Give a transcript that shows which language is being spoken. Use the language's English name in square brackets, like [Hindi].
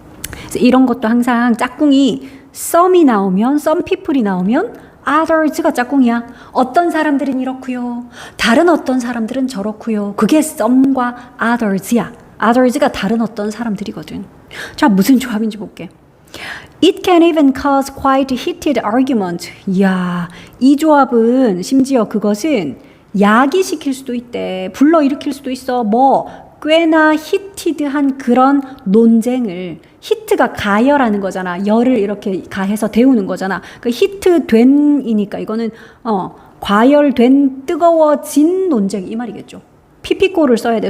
[Korean] 그래서 이런 것도 항상 짝꿍이 some이 나오면 [English] some people [Korean] 이 나오면 others가 짝꿍이야. 어떤 사람들은 이렇고요. 다른 어떤 사람들은 저렇고요. 그게 some과 others야. others가 다른 어떤 사람들이거든. 자, 무슨 조합인지 볼게. [English] It can even cause quite heated argument. [Korean] 이야, 이 조합은 심지어 그것은 야기시킬 수도 있대. 불러일으킬 수도 있어. 꽤나 히티드한 그런 논쟁을, 히트가 가열하는 거잖아. 열을 이렇게 가해서 데우는 거잖아. 그 히트된이니까 이거는 과열된 뜨거워진 논쟁 이 말이겠죠. 피피꼬를 써야 돼.